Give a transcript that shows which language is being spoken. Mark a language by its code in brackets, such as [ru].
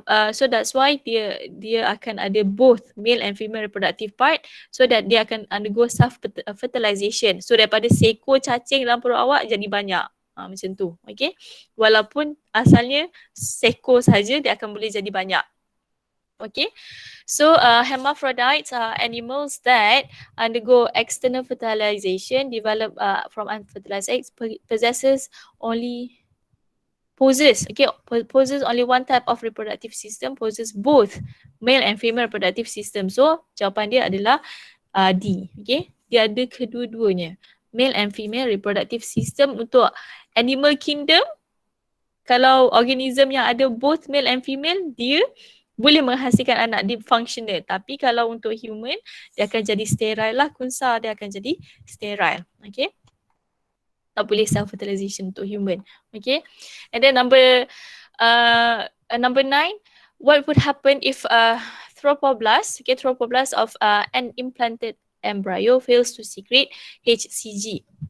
[en] So that's why [ms] dia akan ada [en] both male and female reproductive part, so that dia akan undergo self fertilization. [ms] So daripada seekor cacing dalam perut awak jadi banyak. Macam tu. Okay, walaupun asalnya seekor saja, dia akan boleh jadi banyak. [en] Okay, so hermaphrodites are animals that undergo external fertilization, develop from unfertilized eggs, possesses only one type of reproductive system, possesses both male and female reproductive system. [ms] So jawapan dia adalah D. Okay, dia ada kedua-duanya, [en] male and female reproductive system. [ms] Untuk animal kingdom, kalau organism yang ada both male and female, dia boleh menghasilkan anak, dia functional. Tapi kalau untuk human, dia akan jadi sterile lah, kunsa dia akan jadi sterile. Okay, tak boleh self-fertilization untuk human. [en] Okay, and then number 9, what would happen if trophoblast of an implanted embryo fails to secrete HCG?